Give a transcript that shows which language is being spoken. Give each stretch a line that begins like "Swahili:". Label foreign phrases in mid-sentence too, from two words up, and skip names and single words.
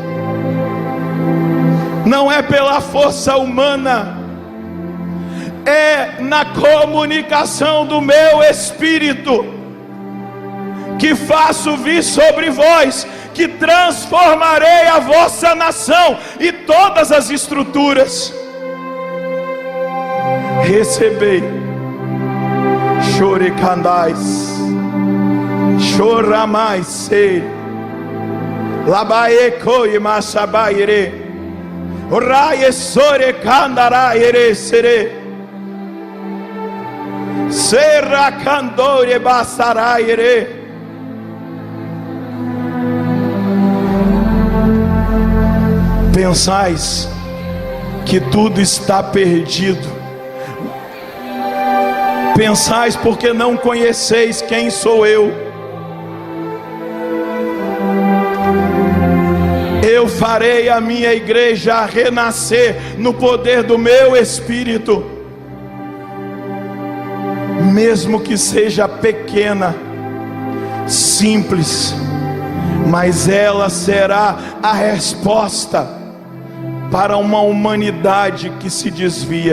Portuguese: não é pela força humana, é na comunicação do meu Espírito que faço vir sobre vós, que transformarei a vossa nação e todas as estruturas. Recebei, chorecandais, choramais sei, labaeco e machabaire, oraie sorecandaraire sere, serracandore basaraire. Pensais que tudo está perdido. Pensais porque não conheceis quem sou eu. Eu farei a minha igreja renascer no poder do meu Espírito, mesmo que seja pequena, simples, mas ela será a resposta para uma humanidade que se desvia.